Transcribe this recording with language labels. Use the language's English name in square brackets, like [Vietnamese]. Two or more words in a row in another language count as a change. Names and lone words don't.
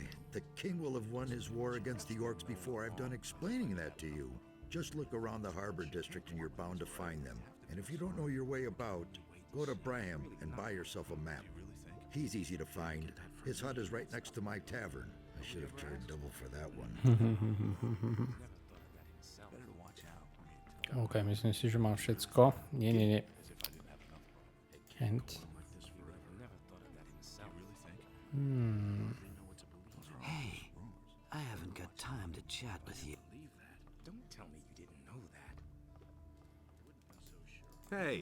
[English] The king will have won his war against the orcs before I've done explaining that to you. Just look around the harbor district and you're bound to find them. And if you don't know your way about, go to Braham and buy yourself a map. He's easy to find. His hut is right next to my tavern. I should have charged double for that one. [Slovak] OK, myslím si, že mám všetko. Nie. Hent. [English] Hey, I haven't got time to chat with you. Don't tell me you didn't know that. Hey,